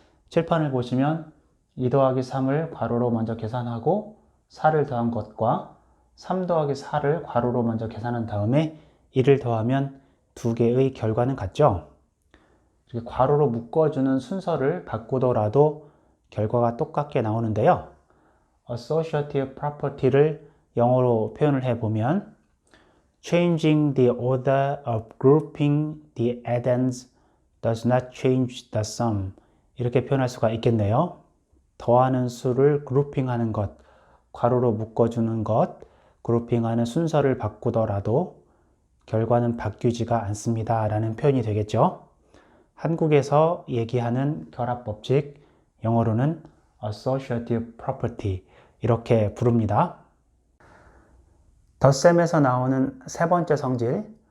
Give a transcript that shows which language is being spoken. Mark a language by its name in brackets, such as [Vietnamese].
[Korean] 칠판을 보시면 2 더하기 3을 괄호로 먼저 계산하고 4를 더한 것과 3 더하기 4를 괄호로 먼저 계산한 다음에 1을 더하면 두 개의 결과는 같죠. 이렇게 괄호로 묶어주는 순서를 바꾸더라도 결과가 똑같게 나오는데요. [English] associative property [Korean] 를 영어로 표현을 해보면 [English] changing the order of grouping the addends does not change the sum [Korean] 이렇게 표현할 수가 있겠네요. 더하는 수를 그룹핑하는 것, 괄호로 묶어주는 것, 그룹핑하는 순서를 바꾸더라도 결과는 바뀌지가 않습니다 라는 표현이 되겠죠. 한국에서 얘기하는 결합법칙, 영어로는 associative property 이렇게 부릅니다. 덧셈에서 나오는 세 번째 성질,